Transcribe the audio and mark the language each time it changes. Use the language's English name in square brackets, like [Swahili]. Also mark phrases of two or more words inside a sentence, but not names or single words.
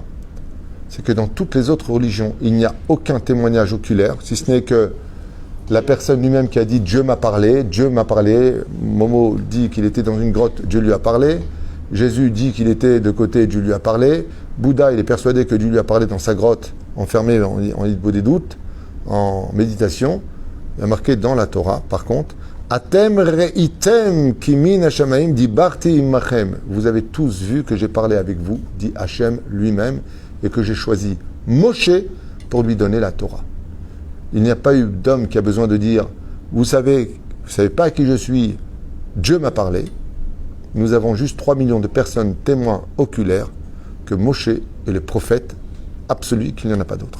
[French] C'est que dans toutes les autres religions, il n'y a aucun témoignage oculaire, si ce n'est que La personne lui-même qui a dit Dieu m'a parlé, Momo dit qu'il était dans une grotte, Dieu lui a parlé. Jésus dit qu'il était de côté, Dieu lui a parlé. Bouddha, il est persuadé que Dieu lui a parlé dans sa grotte, enfermé en lit des doutes, en méditation. Il y a marqué dans la Torah, par contre, [Hebrew] אתם ראיתם כי מן השמים דיברתי עמכם. [French] Vous avez tous vu que j'ai parlé avec vous, dit Hachem lui-même, et que j'ai choisi Moshe pour lui donner la Torah. Il n'y a pas eu d'homme qui a besoin de dire, vous savez pas à qui je suis, Dieu m'a parlé. Nous avons juste 3 millions de personnes témoins oculaires que Moshe est le prophète absolu, qu'il n'y en a pas d'autre.